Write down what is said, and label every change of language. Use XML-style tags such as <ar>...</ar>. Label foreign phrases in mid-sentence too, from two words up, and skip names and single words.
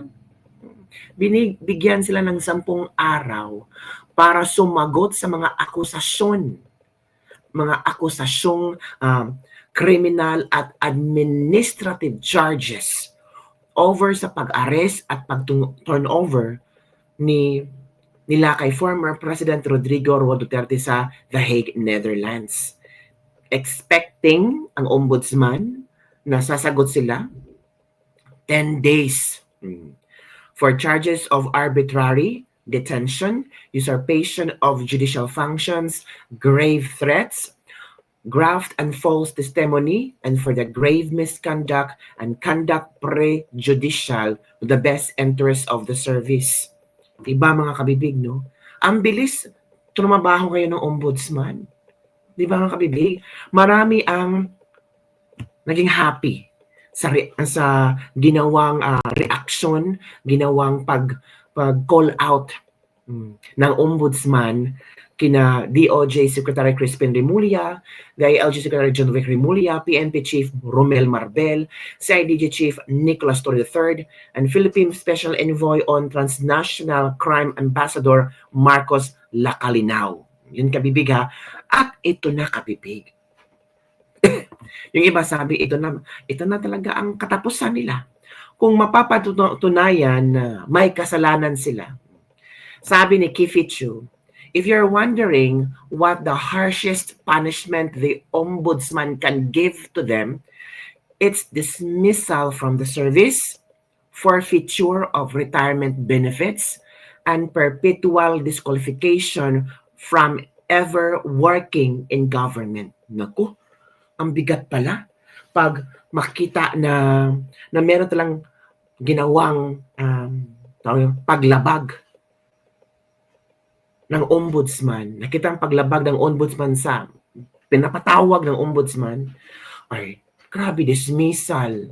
<tl>Binibigyan sila ng 10 araw para sumagot sa mga akusasyong criminal at</tl> <en>administrative charges</en> <tl>over sa pag-arrest at pag-turnover nila kay former President Rodrigo Roa Duterte sa The Hague, Netherlands.</tl> <en>Expecting</en> <tl>ang ombudsman na sasagot sila</tl> <en>10 days for charges of arbitrary detention, usurpation of judicial functions, grave threats, graft and false testimony, and for the grave misconduct and conduct prejudicial to the best interest of the service.</en> <tl>Diba mga kabibig, no? Ang bilis trumabaho ngayon ng ombudsman. Diba mga kabibig? Marami ang naging happy sa ginawang reaction, ginawang pag-call out ng ombudsman kina DOJ Secretary Crispin Remulla, DILG Secretary John Vic Remulla, PNP Chief Romel Marbel, CIDG Chief Nicolas Torre III, and Philippine Special Envoy on Transnational Crime Ambassador Marcos Lacalinao. Yun kabibig ha. At ito na kabibig. Yung iba sabi, ito na talaga ang katapusan nila. Kung mapapatunayan na may kasalanan sila. Sabi ni Kifichu,</tl> <en>if you're wondering what the harshest punishment the ombudsman can give to them, it's dismissal from the service, forfeiture of retirement benefits, and perpetual disqualification from ever working in government.</en> <tl>Naku, ang bigat pala pag makita na meron talang ginawang paglabag ng ombudsman. Nakita ang paglabag ng ombudsman sa pinapatawag ng ombudsman, ay grabe, dismissal.</tl>